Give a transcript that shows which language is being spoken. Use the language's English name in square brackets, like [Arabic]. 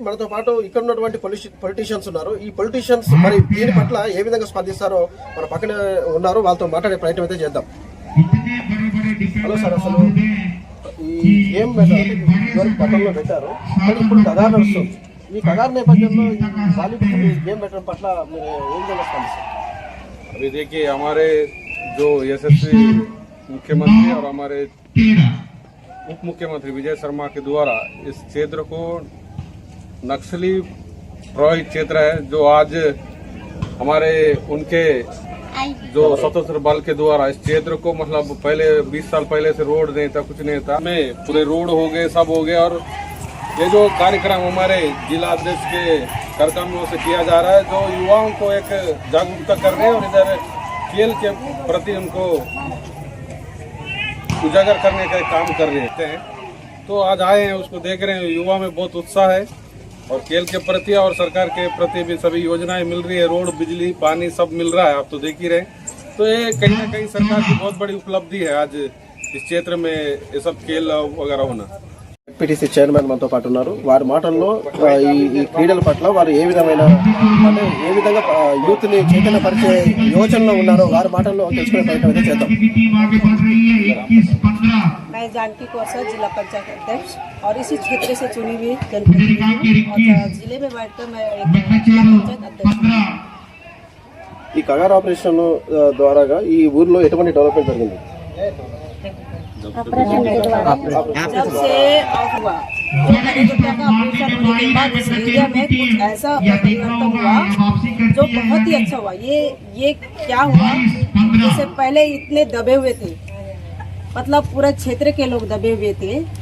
[Telugu] మనతో పాటు ఇక్కడ ఉన్నటువంటి పొలిటీషియన్స్ ఉన్నారు. ఈ పొలిటీషియన్స్ మరి దీని పట్ల ఏ విధంగా స్పందిస్తారో మన పక్కనే ఉన్నారు, వాళ్ళతో మాట్లాడే ప్రయత్నం అయితే చేద్దాం. హలో సార్, అసలు ఈ గేమ్ గతంలో పెట్టారు, కానీ ఇప్పుడు కగార్ నడుస్తుంది. ఈ కగార్ నేపథ్యంలో ఈ వాలీబాల్ గేమ్ పెట్టడం పట్ల మీరు ఏ విధంగా స్పందిస్తారు? [Hindi] अभी देखिए, हमारे जो यशस्वी मुख्यमंत्री और हमारे उप मुख्यमंत्री विजय शर्मा के द्वारा इस क्षेत्र को नक्सली प्रभावित क्षेत्र है, जो आज हमारे उनके जो सशस्त्र बल के द्वारा इस क्षेत्र को मतलब पहले 20 साल पहले से रोड नहीं था, कुछ नहीं था, में पूरे रोड हो गए, सब हो गए। और ये जो कार्यक्रम हमारे जिला अध्यक्ष के कार्यक्रमों से किया जा रहा है, जो युवाओं को एक जागरूकता कर रहे हैं और इधर खेल के प्रति उनको उजागर करने का काम कर रहे हैं। तो आज आए हैं, उसको देख रहे हैं, युवा में बहुत उत्साह है और खेल के प्रति और सरकार के प्रति भी सभी योजनाएं मिल रही है, रोड, बिजली, पानी सब मिल रहा है, आप तो देख ही रहे। तो ये कहीं ना कहीं सरकार की बहुत बड़ी उपलब्धि है आज इस क्षेत्र में ये सब खेल वगैरह होना। [Telugu] పిటిసి చైర్మన్ మనతో పాటు ఉన్నారు. వారి మాటల్లో ఈ క్రీడల పట్ల వారు ఏ విధమైన అంటే ఏ విధంగా యూత్ ని చైతన్యపరిచే యోచనలో ఉన్నారో వారి మాటల్లో తెలుసుకునే ప్రయత్నం అయితే చేద్దాం. [Hindi] मैं जानकी कौशल, जिला पंचायत अध्यक्ष और इसी क्षेत्र से चुनी हुई जनप्रतिनिधि और जिले में बैठकर मैं एक जिला पंचायत अध्यक्ष। [Telugu] ఈ కగార్ ఆపరేషన్ ద్వారాగా ఈ ఊర్లో ఎటువంటి డెవలప్మెంట్ జరిగింది? [Hindi] जब से ऑफ हुआ का ऑपरेशन होने के बाद इस एरिया में कुछ ऐसा परिवर्तन हुआ जो बहुत ही अच्छा हुआ। ये क्या हुआ, जैसे पहले इतने दबे हुए थे, मतलब पूरा क्षेत्र के लोग दबे हुए थे।